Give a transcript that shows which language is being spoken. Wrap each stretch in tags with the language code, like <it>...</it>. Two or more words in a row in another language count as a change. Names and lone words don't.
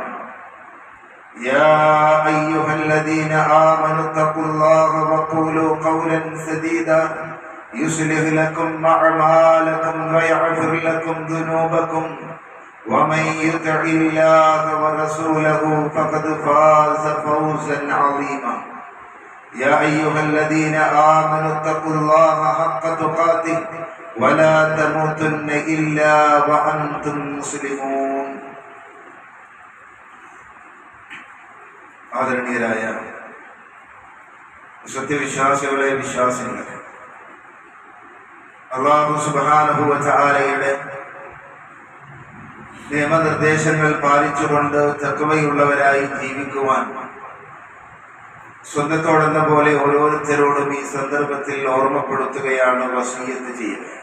<ar>يا أيها الذين آمنوا اتقوا الله وقولوا قولا سديدا يصلح لكم أعمالكم ويغفر لكم ذنوبكم ومن يطع الله ورسوله فقد فاز فوزا عظيما. يا أيها الذين آمنوا اتقوا الله حق تقاته ولا تموتن إلا وأنتم مسلمون.</ar> <ml>ആദരണീയരായ സത്യവിശ്വാസികളെ, വിശ്വാസികളെ,</ml> <ar>الله سبحانه وتعالى</ar> <ml>നിയമനിർദ്ദേശങ്ങൾ പാലിച്ചുകൊണ്ട് തഖ്വയുള്ളവരായി ജീവിക്കുവാൻ സ്വന്തത്തോടെന്ന പോലെ ഓരോരുത്തരോടും ഈ സന്ദർഭത്തിൽ ഓർമ്മപ്പെടുത്തുകയാണ്, വസിയ്യത്ത് ചെയ്യുക.</ml>